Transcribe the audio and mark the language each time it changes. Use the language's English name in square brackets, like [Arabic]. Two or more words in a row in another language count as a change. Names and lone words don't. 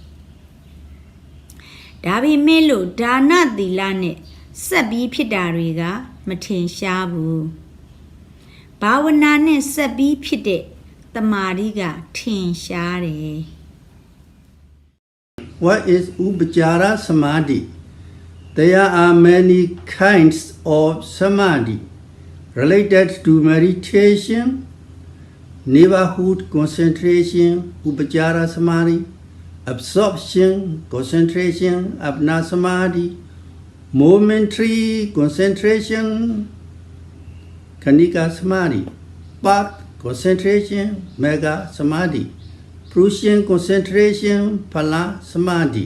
[Burmese] ဒါပေမဲ့လို့ဒါနသီလနဲ့ဆက်ပြီးဖြစ်တာတွေကမထင်ရှားဘူးဘာဝနာနဲ့ဆက်ပြီးဖြစ်တဲ့တမာရီကထင်ရှားတယ် [English] What is [Pali] Upachara Samadhi? [English] There are many kinds of samadhi related to meditation, neighborhood concentration, [Pali] Upachara Samadhi, [English] absorption, concentration, [Pali] Apna Samadhi, [English] momentary concentration, [Pali] Kanika Samadhi, [English] path concentration, [Pali] Mega Samadhi, [English] Prussian concentration, [Pali] Phala Samadhi.